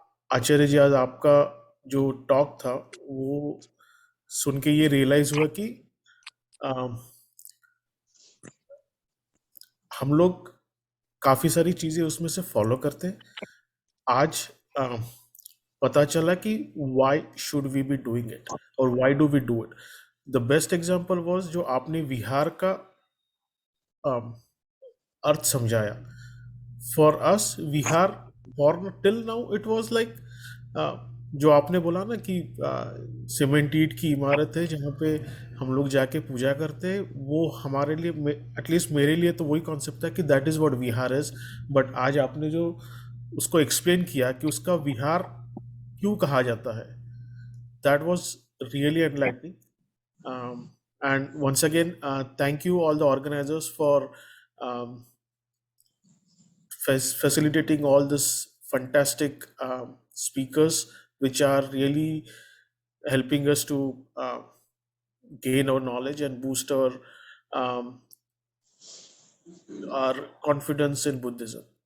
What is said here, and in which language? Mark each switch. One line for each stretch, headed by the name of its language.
Hindi: आचार्य जी, आज आपका जो टॉक था वो सुन के ये रियलाइज हुआ कि हम लोग काफी सारी चीजें उसमें से फॉलो करते हैं. आज पता चला कि
English: why should we be doing it और why do we do it. The best example was
Hindi: जो आपने विहार का अर्थ समझाया.
English: for us vihar, for till now it was like
Hindi: जो आपने बोला ना कि सीमेंट ईंट की इमारत है जहाँ पे हम लोग जाके पूजा करते हैं, वो हमारे लिए, एटलीस्ट मेरे लिए तो वही कॉन्सेप्ट था कि
English: That is what vihar is.
Hindi: But आज आपने जो उसको एक्सप्लेन किया कि उसका विहार क्यों कहा जाता है,
English: That was really enlightening. And once again, thank you all the organizers for facilitating all this fantastic speakers, which are really helping us to gain our knowledge and boost um, our confidence in Buddhism.